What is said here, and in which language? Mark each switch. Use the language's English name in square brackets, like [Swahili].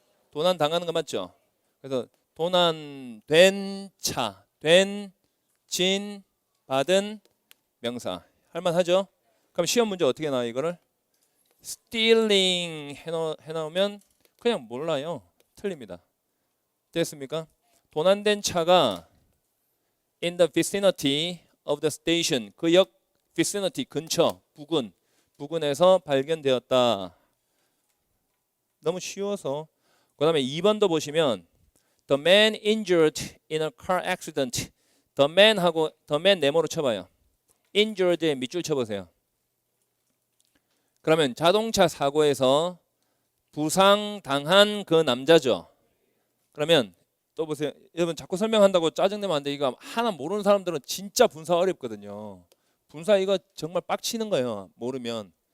[Korean] 도난 당하는 거 맞죠? 그래서 도난된 차, 진, 받은 명사. 할만하죠? 그럼 시험 문제 어떻게 나와요 이거를? stealing 해놓으면 그냥 몰라요. 틀립니다. 됐습니까? 도난된 차가 [English] in the vicinity of the station. [Korean] 그 역 vicinity 근처, 부근에서 발견되었다. 너무 쉬워서. 그 다음에 2번도 보시면 [English] The man injured in a car accident. The man [Korean] 하고 [English] the man [Korean] 네모로 쳐봐요. injured에 밑줄 쳐보세요. 그러면 자동차 사고에서 부상당한 그 남자죠. 그러면 또 보세요. 여러분 자꾸 설명한다고 짜증내면 안 돼. 이거 하나 모르는 사람들은 진짜 분사 어렵거든요. 분사 이거 정말 빡치는 거예요. 모르면.